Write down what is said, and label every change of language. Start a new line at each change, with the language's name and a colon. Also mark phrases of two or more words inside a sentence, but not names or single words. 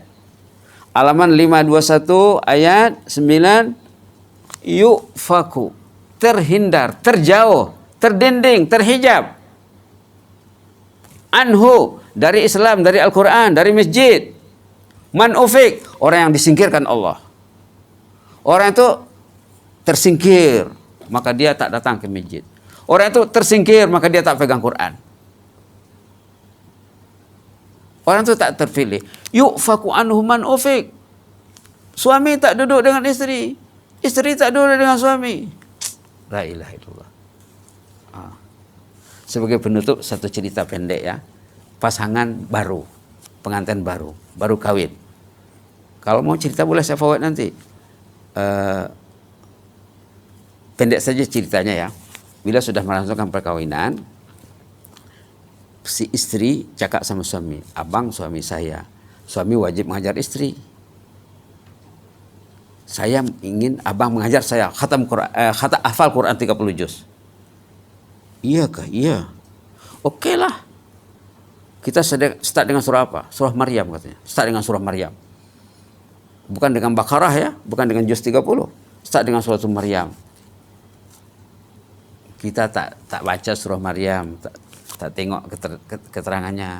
Malay: Halaman 521 ayat 9, yufaku, terhindar, terjauh, terdinding, terhijab. Anhu, dari Islam, dari Al-Quran, dari masjid.
Arabic: من أفك,
Malay: orang yang disingkirkan Allah. Orang itu tersingkir, maka dia tak datang ke masjid. Orang itu tersingkir, maka dia tak pegang Quran. Orang itu tak terpilih.
Arabic: يؤفك عنه من أفك.
Malay: Suami tak duduk dengan istri. Istri tak duduk dengan suami.
Arabic: لا إله إلا الله.
Malay: Sebagai penutup, satu cerita pendek ya. Pasangan baru, pengantin baru kawin. Kalau mau cerita boleh saya forward nanti. Pendek saja ceritanya ya. Bila sudah melangsungkan perkawinan, si istri cakap sama suami, abang suami saya, suami wajib mengajar istri. Saya ingin abang mengajar saya khatam Quran, hafal Quran 30 juz. Iyakah? Iya. Oke lah. Kita start dengan surah apa? Surah Maryam katanya. Start dengan surah Maryam. Bukan dengan Baqarah ya, bukan dengan juz 30. Start dengan surah Maryam. Kita tak baca surah Maryam, tak tengok keterangannya.